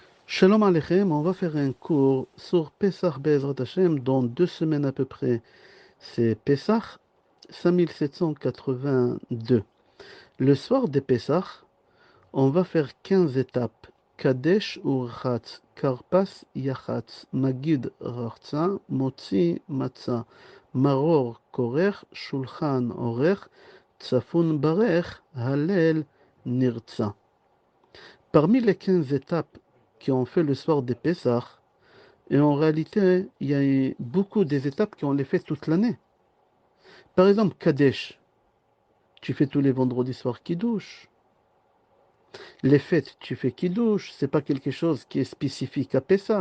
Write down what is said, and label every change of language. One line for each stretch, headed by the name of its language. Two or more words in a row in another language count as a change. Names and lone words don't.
Hebrew: שלום עליכם,
French: on va faire un cours sur
Hebrew: פסח בעזרת השם
French: dans 2 semaines à peu près. C'est Pesach 5782. Le soir de Pesach, on va faire 15 étapes.
Hebrew: קדש ורחץ, כרפס יחץ, מגיד רחצה, מוציא מצה, מרור כורך, שולחן עורך, צפון ברך, הלל נרצה.
French: Parmi les 15 étapes qui ont fait le soir de Pesach, et en réalité, il y a beaucoup des étapes qui ont les fait toute l'année. Par exemple, Kadesh, tu fais tous les vendredis soirs Kiddush. Les fêtes, tu fais Kiddush. C'est pas quelque chose qui est spécifique à Pesach.